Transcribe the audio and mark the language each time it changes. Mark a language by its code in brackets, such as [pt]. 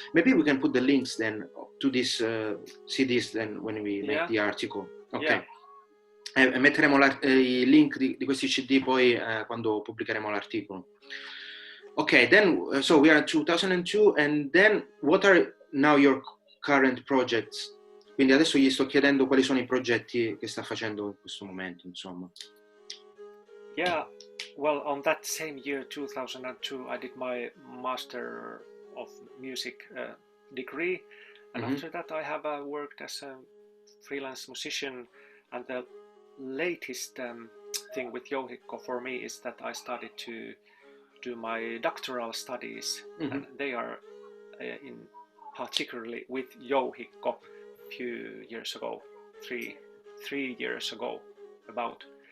[en] Maybe we can put the links then to these CDs then when we make the article. Ok. [it] Metteremo i link di questi CD poi quando pubblicheremo l'articolo. [en] Ok, then so we are in 2002, and then what are now your current projects? [it] Quindi adesso gli sto chiedendo quali sono i progetti che sta facendo in questo momento, insomma. [en] Yeah, well, on that same year 2002 I did my Master of Music degree, And after that I have worked as a freelance musician, and the latest thing with jouhikko for me is that I started to do my doctoral studies, and they are in particularly with jouhikko few years ago, three years ago about.